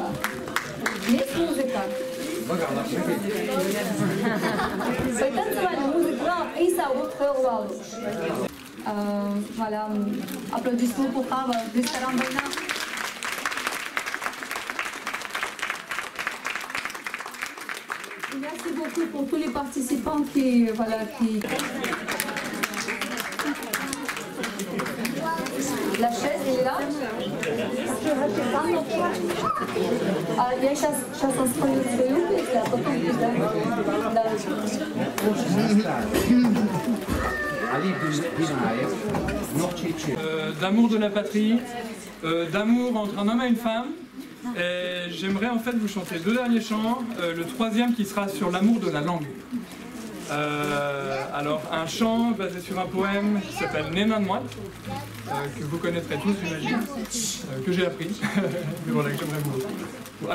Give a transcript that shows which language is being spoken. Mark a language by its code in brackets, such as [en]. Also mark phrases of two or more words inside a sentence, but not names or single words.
[ru] Есть музыка. Потанцевали музыка и [fr] voilà, applaudissements pour Chava, restaurant Bayna. Merci beaucoup pour tous les participants qui, voilà, qui... La chaise, elle est là. [ru] Я сейчас спою свою песню, а потом [fr] D'amour de la patrie, d'amour entre un homme et une femme. Et j'aimerais en fait vous chanter 2 derniers chants, le 3e qui sera sur l'amour de la langue. Alors un chant basé sur un poème qui s'appelle Nenanmoit, que vous connaîtrez tous j'imagine, que j'ai appris, mais voilà, que j'aimerais vous.